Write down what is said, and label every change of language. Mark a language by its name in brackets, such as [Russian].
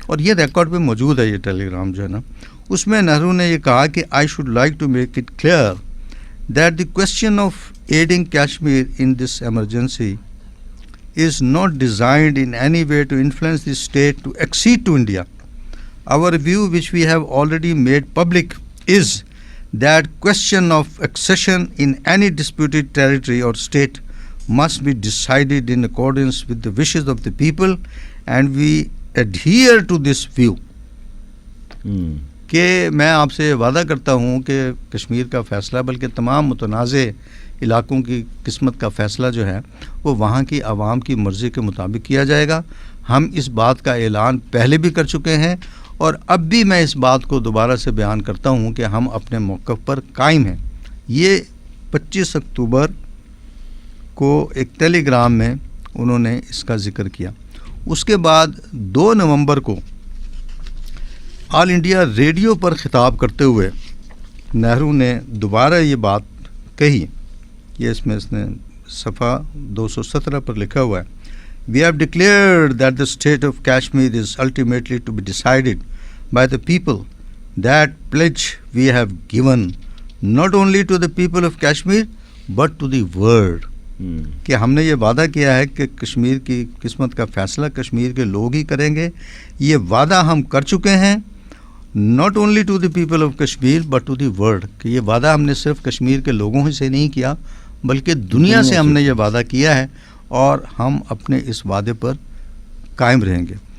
[Urdu] اور یہ ریکارڈ پہ موجود ہے یہ ٹیلی گرام جو ہے نا, اس میں نہرو نے یہ کہا کہ [English] I should like to make it clear that the question of aiding Kashmir in this emergency is not designed in any way to influence the state to accede to India. Our view, which we have already made public, is that question of accession in any disputed territory or state must be decided in accordance with the wishes of the people, and we adhere to this view. [Urdu] کہ میں آپ سے وعدہ کرتا ہوں کہ کشمیر کا فیصلہ بلکہ تمام متنازع علاقوں کی قسمت کا فیصلہ جو ہے وہ وہاں کی عوام کی مرضی کے مطابق کیا جائے گا. ہم اس بات کا اعلان پہلے بھی کر چکے ہیں اور اب بھی میں اس بات کو دوبارہ سے بیان کرتا ہوں کہ ہم اپنے موقف پر قائم ہیں. یہ 25 اکتوبر کو ایک ٹیلی گرام میں انہوں نے اس کا ذکر کیا. اس کے بعد 2 نومبر کو آل انڈیا ریڈیو پر خطاب کرتے ہوئے نہرو نے دوبارہ یہ بات کہی. یہ اس نے صفحہ 217 پر لکھا ہوا ہے, [English] We have declared that the state of Kashmir is ultimately to be decided by the people. That pledge we have given not only to the people of Kashmir but to the world. [Urdu] کہ ہم نے یہ وعدہ کیا ہے کہ کشمیر کی قسمت کا فیصلہ کشمیر کے لوگ ہی کریں گے. یہ وعدہ ہم کر چکے ہیں [English] Not only to the people of Kashmir but to the world. [Urdu] کہ یہ وعدہ ہم نے صرف کشمیر کے لوگوں ہی سے نہیں کیا بلکہ دنیا سے ہم نے یہ وعدہ کیا ہے اور ہم اپنے اس وعدے پر قائم رہیں گے.